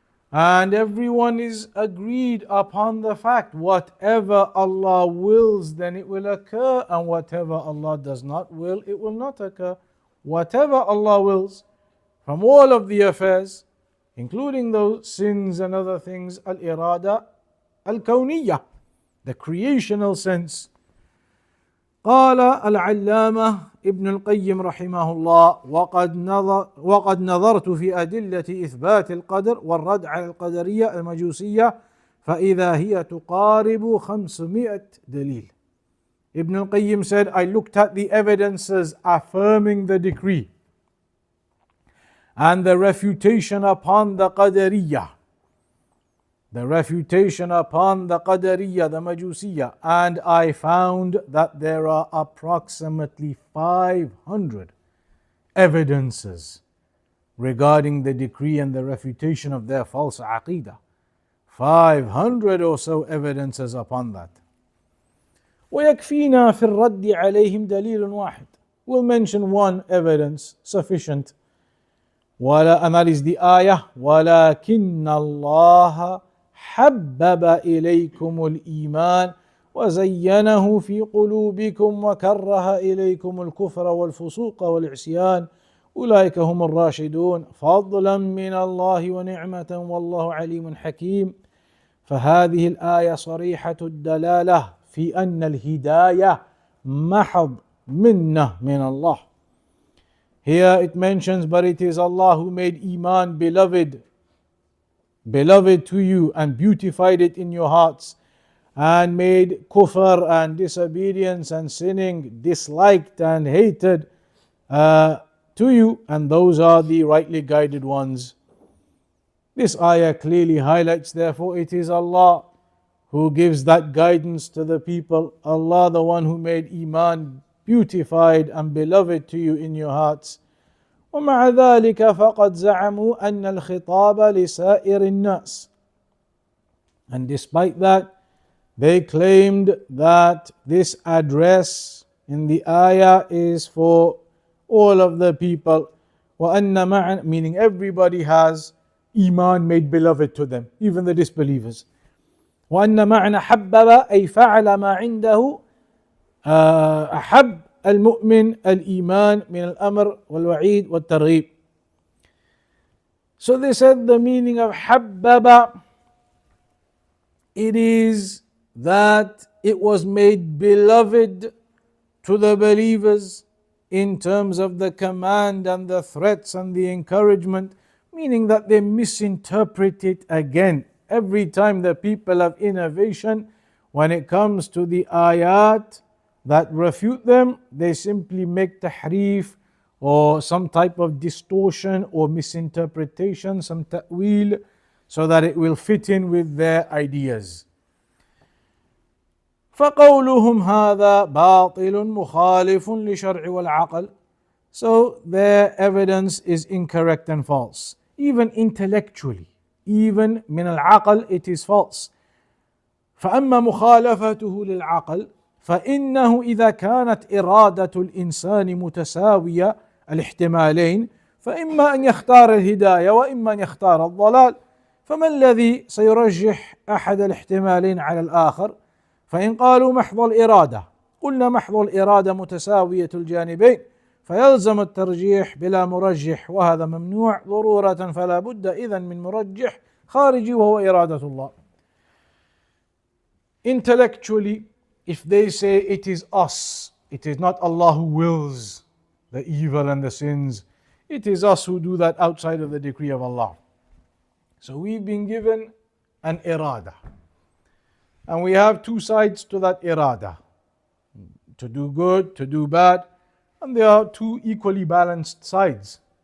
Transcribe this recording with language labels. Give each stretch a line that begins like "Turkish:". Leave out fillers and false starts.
English: And everyone is agreed upon the fact, whatever Allah wills, then it will occur, and whatever Allah does not will, it will not occur. Whatever Allah wills, from all of the affairs, including those sins and other things, al-irada al-kawniyah, the creational sense.
Arabic: قال العلامة ابن القيم رحمه الله وقد نظرت في أدلة إثبات القدر والرد على القدرية المجوسية فإذا هي تقارب 500 دليل.
English: Ibn al-Qayyim said, I looked at the evidences affirming the decree and the refutation upon the Qadariyah, the refutation upon the Qadariyah, the Majusiyah, and I found that there are approximately 500 evidences regarding the decree and the refutation of their false aqeedah. 500 or so evidences upon that.
Arabic: ويكفينا في الرد عليهم دليل واحد.
English: We'll mention one evidence sufficient. And that is the ayah
Arabic: ولكن الله حبب إليكم الإيمان وزينه في قلوبكم وكره إليكم الكفر والفسوق والعصيان أولئك هم الراشدون فضلا من الله ونعمة والله عليم حكيم. فهذه الآية صريحة الدلالة في أن الهداية محض منة من الله.
English: Here it mentions, but it is Allah who made Iman beloved to you and beautified it in your hearts, and made kufr and disobedience and sinning disliked and hated to you, and those are the rightly guided ones. This ayah clearly highlights, therefore, it is Allah who gives that guidance to the people. Allah, the one who made Iman beautified and beloved to you in your hearts.
Arabic: ومع ذلك فقد زعموا أن الخطاب لسائر الناس.
English: And despite that, they claimed that this address in the ayah is for all of the people.
Arabic: وَأَنَّ مَعَنَا,
English: meaning everybody has Iman made beloved to them, even the disbelievers.
Arabic: وَأَنَّ مَعَنَا حَبَّبَ أي فعل ما عنده أحب المؤمن الإيمان من الأمر والوعيد والترغيب.
English: So they said the meaning of حبب, it is that it was made beloved to the believers in terms of the command and the threats and the encouragement, meaning that they misinterpret it again. Every time the people of innovation, when it comes to the ayat that refute them, they simply make tahrif or some type of distortion or misinterpretation, some ta'wil, so that it will fit in with their ideas.
Arabic: فقولهم هذا باطل مخالف لشرع والعقل.
English: So their evidence is incorrect and false. Even intellectually, even
Arabic: من العقل,
English: it is false.
Arabic: فأما مخالفته للعقل فإنه إذا كانت إرادة الإنسان متساوية الاحتمالين فإما أن يختار الهداية وإما أن يختار الضلال، فما الذي سيرجح أحد الاحتمالين على الآخر؟ فإن قالوا محض الإرادة قلنا محض الإرادة متساوية الجانبين فيلزم الترجيح بلا مرجح، وهذا ممنوع ضرورة، فلا بد إذن من مرجح خارجي وهو إرادة الله.
English: Intellectually, if they say it is us, it is not Allah who wills the evil and the sins, it is us who do that outside of the decree of Allah. So we've been given an irada, and we have two sides to that irada, to do good, to do bad, and there are two equally balanced sides.